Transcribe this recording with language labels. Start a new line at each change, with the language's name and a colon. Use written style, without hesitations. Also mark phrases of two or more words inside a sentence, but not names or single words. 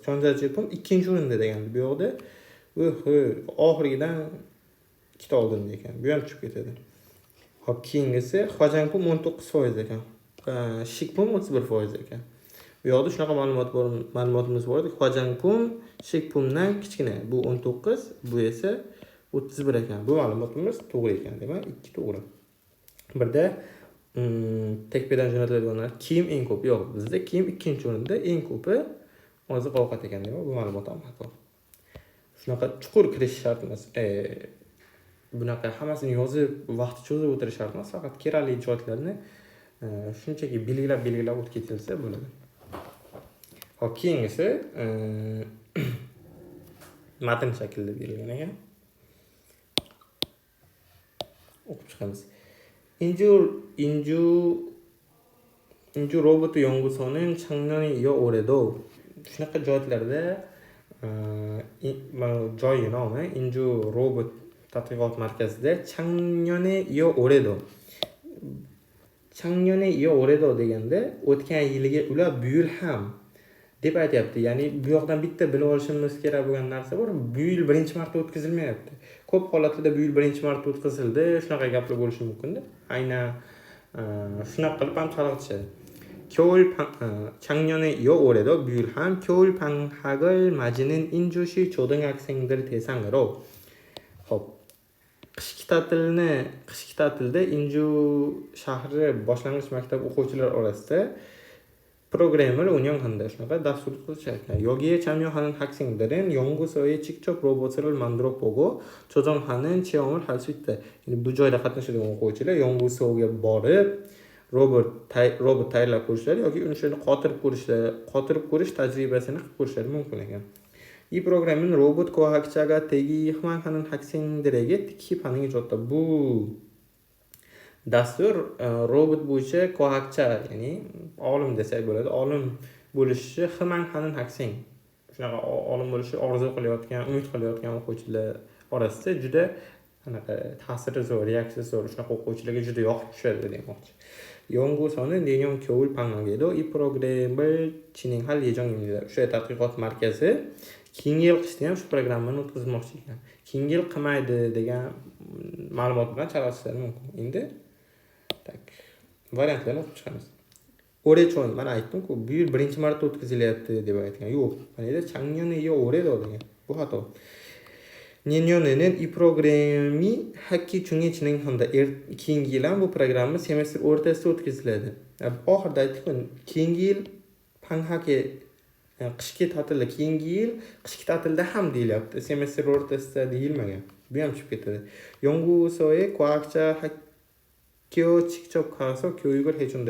Uzbek: 전자제품 ikkinchi o'rinda deganda bu yoqda oxiridan ikkita oldinda ekan. Bu ham tushib ketadi. Hop, keyingisi 화장품 19% ekan. 식품 31% ekan. Bu yoqda shunaqa ma'lumotimiz bor edi. 화장품 식품dan kichkina. Bu 19, bu esa 31 ekan. Bu ma'lumotimiz to'g'ri ekan. Demak, ikki to'g'ri. Birda tekbedan jo'natiladiganlar kiyim eng ko'p. Yo'q, bizda kiyim ikkinchi o'rinda, eng ko'pi oziq-ovqat ekan. Demak, bu ma'lumot ham xato. Shunaqa chuqur kirish shart emas. Bunaqa hammasini yozib, vaqt cho'zib o'tirish shart emas. Faqat kerakli joylarni shunchaki belgilab o'tib ketilsa bo'ladi. Hop, keyingisi matn shaklida berilgan ekan. O'qib chiqamiz.
Korean: 인주 로봇 연구소는 작년에 이어 올해도
Uzbek: shunaqa joylarda joyi nomi 인주 robot tadqiqot markazida
Korean: 작년에 이어 올해도
Uzbek: deganda o'tgan yiliga ular bu yil ham deb aytyapti. Ya'ni bu yoqdan bitta bilib olishimiz kerak bo'lgan narsa bor. Bu yil birinchi marta o'tkazilmayapti. Ko'p holatlarda bu yil birinchi marta o'tkazildi. Shunaqa gaplar bo'lishi mumkin-da. Aynan shunaqa qilib ham chalg'itishadi.
Korean: 작년에 이어 올해도
Uzbek: bu yil ham
Korean: 겨울 방학을 맞이는 인주시 초등학생들 대상으로
Uzbek: qishki ta'tilda Inju shahri boshlang'ich maktab o'quvchilari orasida
Korean: 프로그램을 운영한다.
Uzbek: shunaqa dastur qilishar ekan.
Korean: 여기에 참여하는 학생들은 연구소에 직접 로봇을 만들어 보고 조정하는 체험을 할 수 있다.
Uzbek: bu joyda qatnashadigan o'quvchilar 연구소ga borib robot tayyorlab ko'rishlari yoki uni qotirib ko'rish tajribasini qilib ko'rishlari mumkin ekan.
Korean: 이 프로그램은 로봇 과학자가 되기 희망하는 학생들에게 특히 반응이 좋다.
Uzbek: Bu dastur robot bo'yicha 과학자, ya'ni olim desak bo'ladi. Olim bo'lishni
Korean: 희망하는 학생.
Uzbek: Shunaqa olim bo'lishni orzu qilayotgan, umid qilayotgan o'quvchilar orasida juda anaqa ta'siri zo'r, reaksiyasi zo'r, shunaqa o'quvchilarga juda yoqib tushadi demoqchi.
Korean: 연구소는 내년 겨울 방학에도 이 프로그램을 진행할 예정입니다.
Uzbek: O'sha tadqiqot markazi keyingi yil qishda ham shu programmani o'tkazmoqchi ekan. Keyingi yil qilmaydi degan ma'lumot bilan chalg'ishlari mumkin. Endi tak variantlarni o'qib chiqamiz. O'rechon, mana aytdim-ku, bu yil birinchi marta o'tkazilyapti deb aytgan. Yo'q, mana yerda 작년에 yo 올해도 degan. Bu xato.
Korean: 내년에는 이 프로그램이 학기 중에 진행한다.
Uzbek: keyingi yil ham bu programma semestr o'rtasida o'tkaziladi. Oxirida aytdik-ku, keyingi yil panhake qishki ta'tilda, keyingi yil qishki ta'tilda ham deyilyapti. Semestr o'rtasida deyilmagan. Bu ham chiqib ketadi.
Korean: 연구소에 과학자 학교 직접 가서 교육을 해준다.